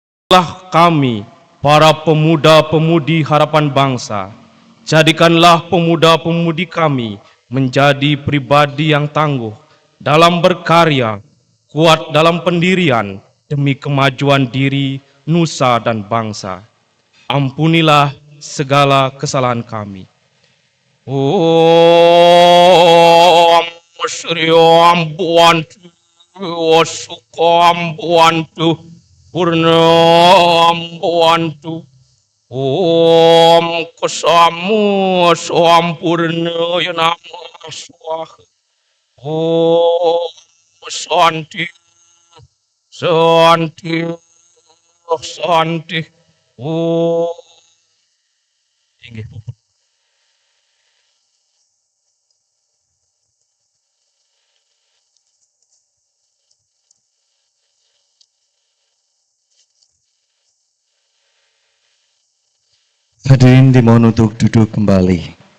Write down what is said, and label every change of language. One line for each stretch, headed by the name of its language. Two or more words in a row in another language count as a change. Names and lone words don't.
Indonesian: Kami, para pemuda-pemudi harapan bangsa, jadikanlah pemuda-pemudi kami menjadi pribadi yang tangguh dalam berkarya, kuat dalam pendirian demi kemajuan diri, nusa dan bangsa. Ampunilah segala kesalahan kami.
Sanskrit: Om Sri Ambuantu Sukambuantu Purna Ambuantu Om Kesamu Sampurna Yanama Swaha Om Santi Santi Santi Om Inggih.
Indonesian: Hadirin dimohon untuk duduk kembali.